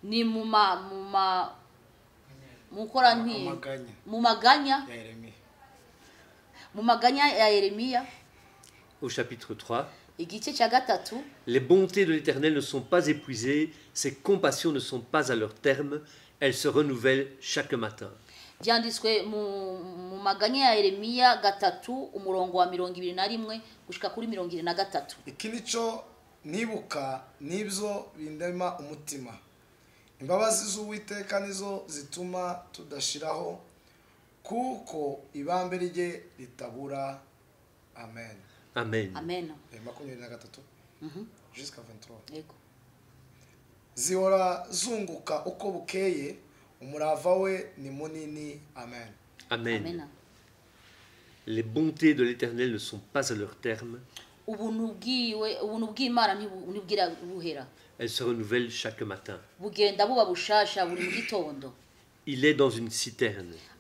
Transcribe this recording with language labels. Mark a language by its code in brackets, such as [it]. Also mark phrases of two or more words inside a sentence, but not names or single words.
[fr] Au chapitre 3. Les bontés de l'Éternel ne sont pas épuisées, ses compassions ne sont pas à leur terme, elles se renouvellent chaque matin. [rw] byanditswe mu maganya ya Yeremiya 3:21-23. Iki nico nibuka nibyo bindema umutima. Imbabazi z'Uwiteka nizo zituma tudashiraho kuko ibambe rye ritabura. Amen. Amen. Amen. [fr] 23 jusqu'à 23. Yego. [rw] Zihora zunguka uko bukeye, umurava we ni munini. Amen. Amen. Amen. [fr] Les bontés de l'Éternel ne sont pas à leur terme. Elles se renouvellent chaque matin. Il est dans une citerne.